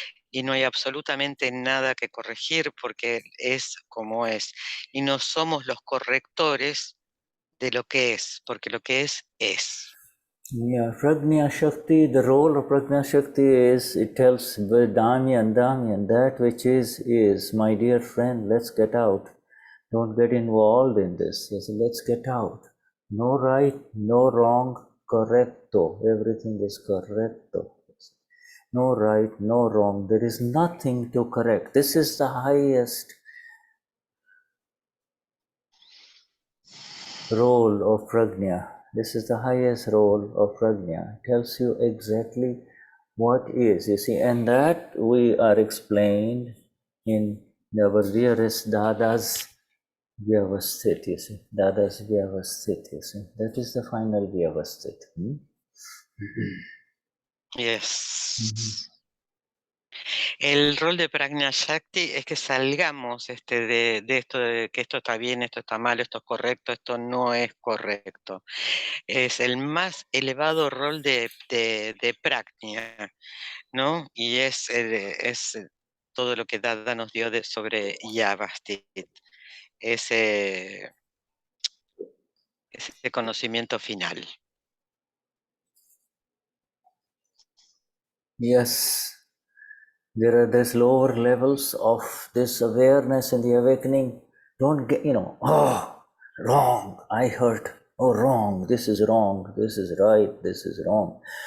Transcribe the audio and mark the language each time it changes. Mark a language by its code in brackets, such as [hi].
[es] Y no hay absolutamente nada que corregir porque es como es. Y no somos los correctores de lo que es, porque lo que es. [en] Yeah, Pragnya Shakti, the role of Pragnya Shakti is, it tells Damyan, that which is, my dear friend, let's get out. Don't get involved in this. Yes, let's get out. No right, no wrong, correcto. Everything is correcto. No right, no wrong. There is nothing to correct. This is the highest role of Pragnya. This is the highest role of Pragnya. It tells you exactly what is, you see, and that we are explained in our dearest Dada's Vyavasthit, you see. Dada's Vyavasthit, you see. That is the final Vyavasthit. Yes. [es] El rol de Pragnya Shakti es que salgamos de esto de que esto está bien, esto está mal, esto es correcto, esto no es correcto. Es el más elevado rol de Pragnya, ¿no? Y es todo lo que Dada nos dio sobre Yavastit, ese conocimiento final. [en] Yes, there's lower levels of this awareness and the awakening. Don't get, wrong, I hurt. Oh, wrong, this is wrong, this is right, this is wrong.